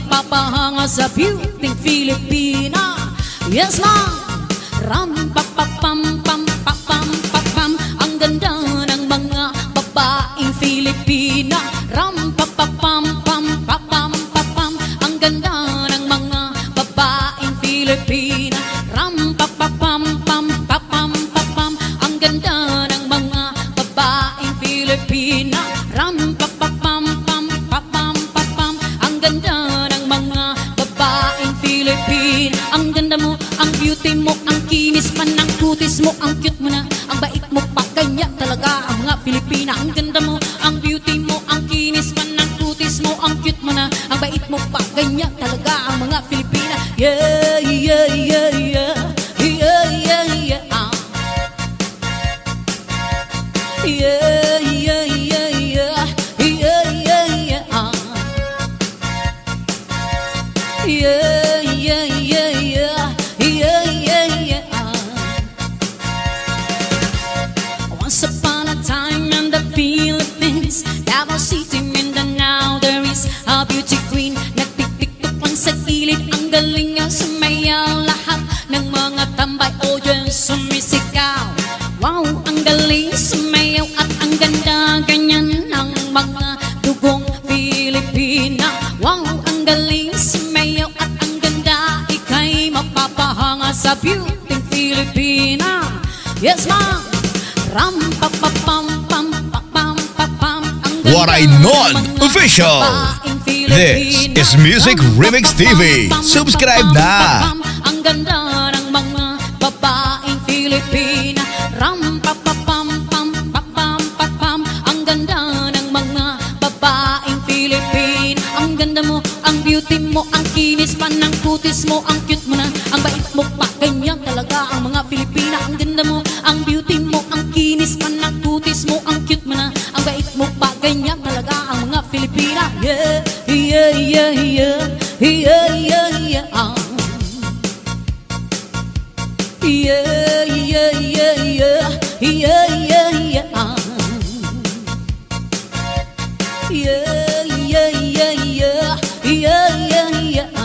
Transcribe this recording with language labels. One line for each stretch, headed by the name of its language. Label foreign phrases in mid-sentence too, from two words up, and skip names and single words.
Filipino: mapahanga sa beauty Filipina.
English: Yes ma'am. Ram pa pa pam pam pa pam pa pam.
Filipino: Ang ganda ng mga babaeng Filipina. Ram pa pa pam pam pa pam pa pam. Ang ganda ng mga babaeng Filipina. Ram pa pa pam pam pa pam pa pam. Ang ganda ng mga babaeng Filipina. Ram pa pa pam pam pa pam pa pam. Ang ganda ng mga babaeng Filipina. Ang ganda mo, ang beauty mo, ang kinis pa ng kutis mo, ang cute mo na, ang bait mo pa, ganyan talaga ang mga Pilipina. Ang ganda mo, ang beauty mo, ang kinis pa ng kutis mo, ang cute mo na, ang bait mo pa, ganyan talaga ang mga Pilipina. Yeah, yeah, yeah, yeah, yeah, yeah, yeah, yeah, yeah, yeah, yeah, yeah, yeah, yeah, yeah, yeah, yeah, yeah. Yeah, yeah, yeah.
English: Once upon a time in the Philippines, there was sitting in the now there is a beauty queen.
Filipino: Nagpipiktupan sa gilid, ang galing niya sumayaw. Lahat ng mga tambay audience sumisigaw. Wow, ang galing sumayaw at ang ganda, ganyan ang mga dugong Pilipina. Wow, ang galing sumayaw at ang ganda, ika'y mapapahanga sa beauty Filipina.
English: Yes ma'am. Ram pa pa pam pam pa pam pa pam. What I Know Official. This is Music Remix TV.
Filipino: Subscribe na. Ang ganda ng mga babaeng Filipina. Ram pa pa pam pam pa pam pa pam. Ang ganda ng mga babaeng Filipina. Ang ganda mo, ang beauty mo, ang kinis pa ng kutis mo, ang cute mo na, ang bait mo pa, ganyan talaga ang mga Pilipina. Ang ganda mo, ang beauty mo, ang kinis pa ng kutis mo, ang cute mo na, ang bait mo pa, ganyan talaga ang mga Pilipina. Yeah, yeah, yeah, yeah, yeah, yeah, yeah. Yeah, yeah, yeah, yeah, yeah, yeah, yeah. Yeah, yeah, yeah, yeah, yeah, yeah, yeah.